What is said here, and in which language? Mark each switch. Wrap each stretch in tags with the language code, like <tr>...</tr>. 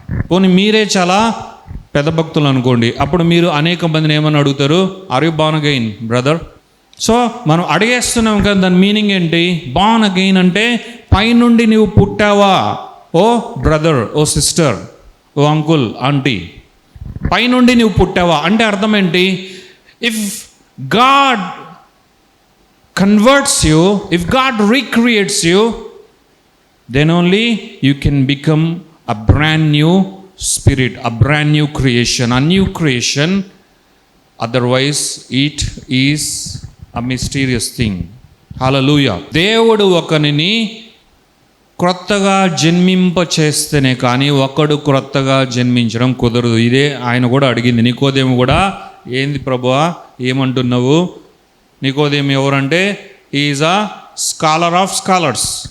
<te>పోనీ మీరే చాలా పెద్ద భక్తులు అనుకోండి, అప్పుడు మీరు అనేక మందిని ఏమని అడుగుతారు?</te> <en>Are you born again brother?</en> <te>So మనం అడిగేస్తున్నాం కదా, దాని మీనింగ్ ఏంటి? బార్న్ అగైన్ అంటే పైనుండి నువ్వు పుట్టావా ఓ బ్రదర్, ఓ సిస్టర్, ఓ అంకుల్, ఆంటీ, పైనుండి నువ్వు పుట్టావా అంటే అర్థం ఏంటి?</te> <en>If God converts you, if God recreates you, then only you can become a brand new spirit, a brand new creation, a new creation. Otherwise, it is a mysterious thing. Hallelujah.</en> <te>దేవుడు ఒకరిని క్రొత్తగా జన్మింప చేస్తేనే కానీ ఒకడు క్రొత్తగా జన్మించడం కుదరదు. ఇదే ఆయన కూడా అడిగింది. నికోదేము కూడా, ఏంది ప్రభువా ఏమంటున్నావు? నికోదేము ఎవరంటే</te> <en>Is a scholar of scholars.</en>